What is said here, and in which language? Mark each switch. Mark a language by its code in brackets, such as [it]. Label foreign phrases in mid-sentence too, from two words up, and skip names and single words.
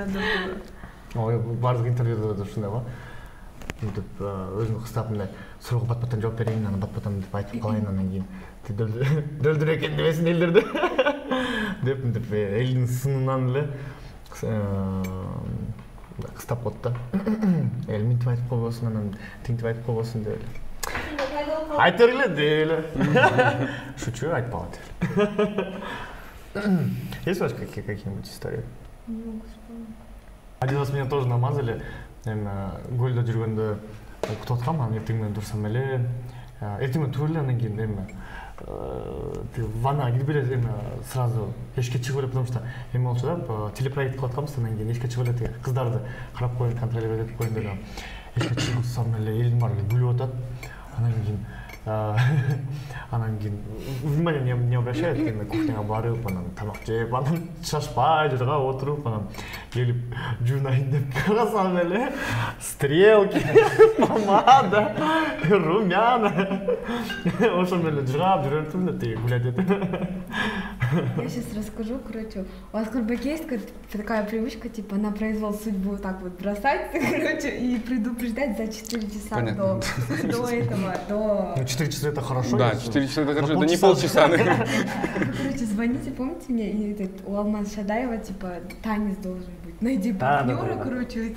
[ky] Ой, бардык интервьюда да ушундай го. Мынтип өзүнүн кыстап мындай суроого бат-баттан жооп берейин, анан бат-баттан мынтип айтып калайын, анан кийин дөлдөр экен дебесин элдерди. Деп мынтип элдин сынынан эле кыстап коет да. Эл мынтип айтып койбосун, анан тинтип айтып койбосун деп эле. Айтып бергиле деп эле. Шучу, айтпаган деп. [ru] Есть у вас какие-нибудь истории? Один раз меня тоже намазали. [ky] Гольда жүргөндө окутуп аткам, анан эртең менен турсам эле. Эртең менен туруп эле анан кийин эме ваннага кирип эле сразу эшикке чыгып эле, потому что эме болчу да, телепроект кылып атканбыз, анан кийин эшикке чыгып эле кыздарды карап коеюн, контролировать этип коеюн деп. Эшикке чыгып турсам эле элдин баары күлүп атат. Анан кийин [ru] внимание не обращает, [ky] кийин кухняга барып, анан тамак жеп, анан шашпай жерге отуруп, анан келип жуунайын деп карасам эле [ru] стрелки, помада, румяна. [ky] Ошо менен жыргап жүрөтүм да тиги гулять этип. [ru] Я сейчас расскажу, короче, у вас Курбаке есть такая привычка, типа на произвол судьбы вот так вот бросать, короче, и предупреждать за 4 часа до этого, до... Ну 4 часа это хорошо. Да, 4 часа это хорошо, это не полчаса. Короче, звоните, помните мне, и у Алмаз Шадаева, типа, танец должен быть, найди партнера, короче, этот...